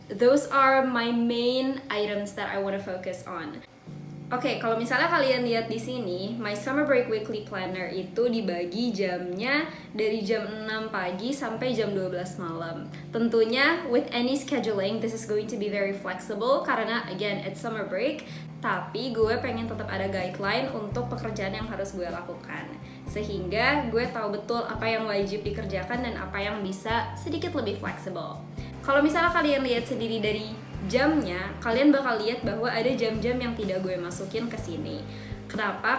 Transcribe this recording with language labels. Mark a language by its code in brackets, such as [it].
[en] Those are my main items that I want to focus on. [id] Oke, kalau misalnya kalian lihat di sini, [en] my summer break weekly planner [id] itu dibagi jamnya dari jam 6 pagi sampai jam 12 malam. Tentunya [en] with any scheduling, this is going to be very flexible [id] karena [en] again, it's summer break. [id] Tapi gue pengen tetap ada guideline untuk pekerjaan yang harus gue lakukan. Sehingga gue tahu betul apa yang wajib dikerjakan dan apa yang bisa sedikit lebih flexible. Kalau misalnya kalian lihat sendiri dari jamnya, kalian bakal lihat bahwa ada jam-jam yang tidak gue masukin ke sini. Kenapa?